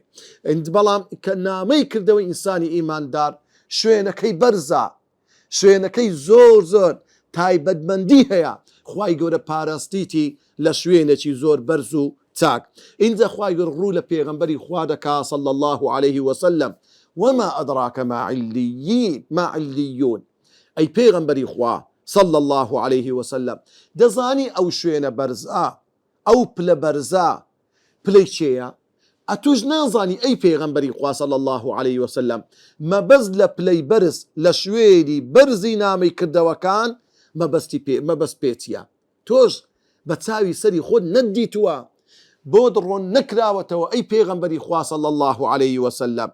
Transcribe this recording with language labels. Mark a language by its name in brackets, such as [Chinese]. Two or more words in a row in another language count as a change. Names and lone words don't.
[Central Kurdish] بەڵام کە نامەی کردەوەی ئینسانی ئیماندار شوێنەکەی بەرزە، شوێنەکەی زۆر تایبەتمەندی هەیە، خوای گەورە پاراستیتی لە شوێنێکی زۆر بەرز و چاک. اینجا خوای گەورە ڕوو لە پێغەمبەری خوا دەکا [Arabic] صلی الله عليه وسلم وما أدراك ما علیون، [Central Kurdish] ئەی پێغەمبەری خوا [Arabic] صلی الله عليه وسلم [Central Kurdish] دەزانی ئەو شوێنە بەرزە، ئەو پلە بەرزە پلەی چێیە؟ ئەتوش نازانی ئەی پێغەمبەری خوا [Arabic] صلی الله عليه وسلم [Central Kurdish] مەبەست لە پلەی بەرز لە شوێنی بەرزی نامەی کردەوەکان مەبەست پێچیە، تۆش بە چاوی سەری خۆت نەدیتووە، بۆ دڕۆن نەکراوەتەوە ئەی پێغەمبەری خوا [Arabic] صلی الله عليه وسلم.